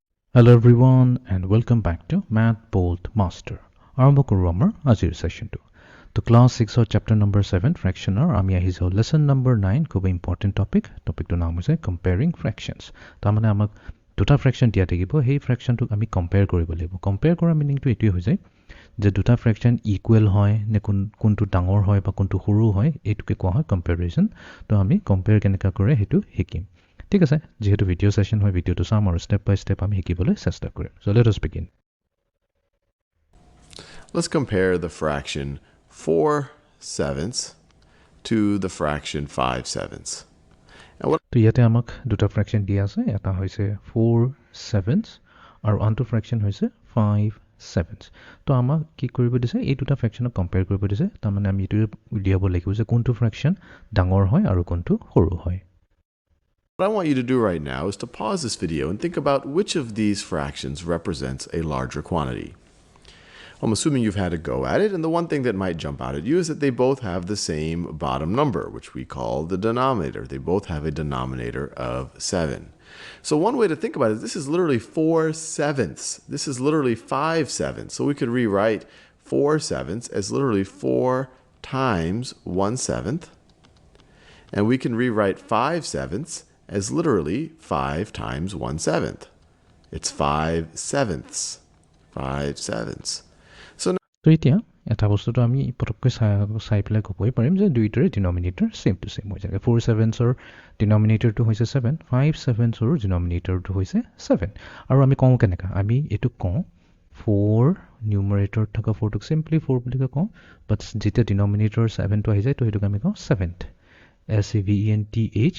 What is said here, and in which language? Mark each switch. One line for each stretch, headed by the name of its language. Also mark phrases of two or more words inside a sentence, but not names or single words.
English: Hello everyone and welcome back to Mathboltmaster.
Assamese: আৰম্ভ কৰো আমাৰ আজিৰ সেশনটো। তো ক্লাস 6
English: chapter number
Assamese: 7 fractioner আমি আহিছো
English: lesson number
Assamese: 9 খুব important টপিকটো নাম হৈছে
English: comparing fractions।
Assamese: তাৰ মানে আমাক দুটা ফ্ৰেকশন দিয়া থাকিব সেই ফ্ৰেকশনটোক আমি কম্পেয়াৰ কৰিব লাগিব। কম্পেয়াৰ কৰা মিনিংটো এইটোই হৈ যায় যে দুটা ফ্ৰেকশন ইকুৱেল হয় নে কোনটো ডাঙৰ হয় বা কোনটো সৰু হয় এইটোকে কোৱা হয় কম্পেৰিজন। তো আমি কম্পেয়াৰ কেনেকা কৰে সেইটো শিকিম। ঠিক আছে, যেহেতু ভিডিও সেশন হয় ভিডিওটো চাম আৰু
English: step by step
Assamese: আমি শিকিবলৈ চেষ্টা কৰিম।
English: So let us begin. Let's compare the fraction 4/7 to the fraction 5/7.
Assamese: তো ইয়াতে আমাক দুটা ফ্ৰেকশন দিয়া আছে, এটা হৈছে 4/7 আৰু আনটো ফ্ৰেকশন হৈছে 5/7। তো আমাক কি কৰিব দিছে, এই দুটা ফ্ৰেকশনক কম্পেয়াৰ কৰিব দিছে। তাৰমানে আমি এইটো উলিয়াব লাগিব যে কোনটো ফ্ৰেকশন ডাঙৰ হয় আৰু কোনটো সৰু হয়।
English: What I want you to do right now is to pause this video and think about which of these fractions represents a larger quantity. I'm assuming you've had a go at it, and the one thing that might jump out at you is that they both have the same bottom number, which we call the denominator. They both have a denominator of 7. So one way to think about it, this is literally 4/7. This is literally 5/7. So we could rewrite 4/7 as literally 4 times 1/7. And we can rewrite 5/7 as literally 5 times 1/7. It's 5/7. 5/7.
Assamese: তো এতিয়া এটা বস্তুটো আমি পটককৈ চাই পেলাই ক'বই পাৰিম যে দুইটাৰে ডিনমিনেটৰ
English: same to same
Assamese: হৈ যায়। 4/7ৰ ডিনমিনেটৰটো হৈছে 7, 5/7ৰ ডিনমিনেটৰটো হৈছে 7। আৰু আমি কওঁ কেনেকা, আমি এইটো কওঁ 4 নিউমাৰেটৰত থকা 4টোক চিম্পলি 4 বুলি কওঁ, বাট যেতিয়া ডিনমিনেটৰ 7টো আহি যায় তো সেইটোক আমি কওঁ 7th, SEBENTH।